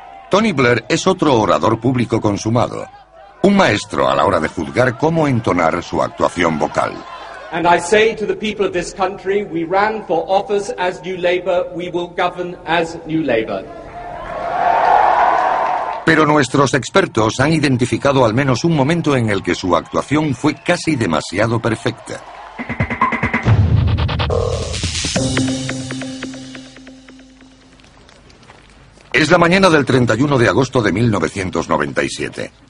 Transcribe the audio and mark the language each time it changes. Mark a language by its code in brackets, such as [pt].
[es] Tony Blair es otro orador público consumado. Un maestro a la hora de juzgar cómo entonar su actuación vocal. [en] And I say to the people of this country, we ran for office as New Labour, we will govern as New Labour. [es] Pero nuestros expertos han identificado al menos un momento en el que su actuación fue casi demasiado perfecta. Es la mañana del 31 de agosto de 1997.